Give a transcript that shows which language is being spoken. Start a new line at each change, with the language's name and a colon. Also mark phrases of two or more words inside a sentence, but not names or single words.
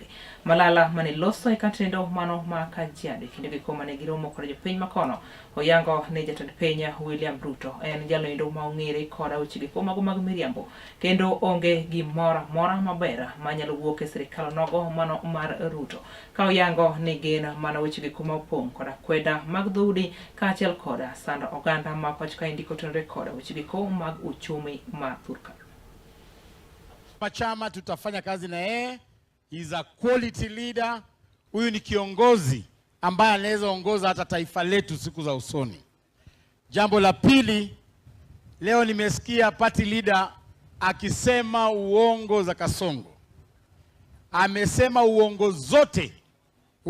Luo (Kenya and Tanzania): Malala mane loso e katendo mano ma Kajiado kendo go mane giromo kod jopiny makono oyango ne jatend piny William Ruto en jalo ma ong'ere koda weche go mago mag miriambo kendo onge gimora mora mabera manyalo wuok e sirikal nogo mano mar Ruto ka oyango ni gin mana weche kuma opong' koda kweda mag dhoudi kaachiel koda sando oganda ma pach kaendi kotenore koda weche mag uchumi ma thurka.
Swahili: Chama tutafanya kazi na yeye.
English: He's a quality leader.
Swahili: Huyu ni kiongozi ambaye anaweza ongoza hata taifa letu siku za usoni. Jambo la pili, leo nimesikia
English: party leader
Swahili: akisema uongo za Kasongo. Amesema uongo zote.